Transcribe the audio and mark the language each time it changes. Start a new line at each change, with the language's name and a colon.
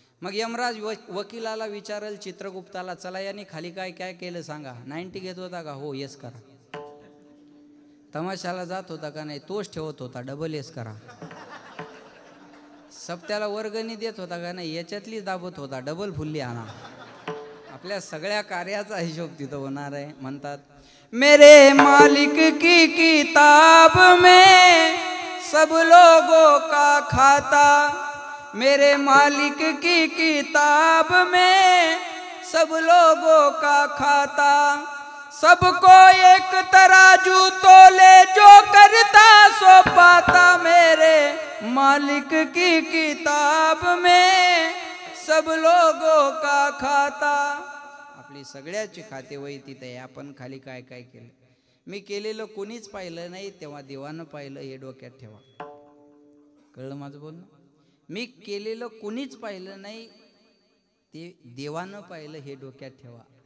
Marathi: मग यमराज वकिलाला विचारल चित्रगुप्ताला, चला याने खाली काय काय केलं सांगा. 90 घेत होता का. हो येस करा. तमाशाला जात होता का. नाही तोच ठेवत होता. डबल येस करा. सप्त्याला वर्गणी देत होता का. नाही याच्यातलीच दाबत होता. डबल फुल्ली आणा. आपल्या सगळ्या कार्याचा हिशोब तिथं होणार आहे. म्हणतात
Hindi: मेरे मालिक की किताब में सब लोगों का खाता, मेरे मालिक की किताब में सब लोगों का खाता, सबको एक तराजू तोले जो करता सो पाता, मेरे मालिक की किताब में सब लोगों का खाता.
Marathi: आपली सगळ्याची खातेवही तिथे आहे. आपण खाली काय काय केलं. मी केलेलं कोणीच पाहिलं नाही तेव्हा देवानं पाहिलं हे डोक्यात ठेवा. कळलं माझं बोलणं. मी केलेलं कोणीच पाहिलं नाही ते देवानं पाहिलं हे डोक्यात ठेवा.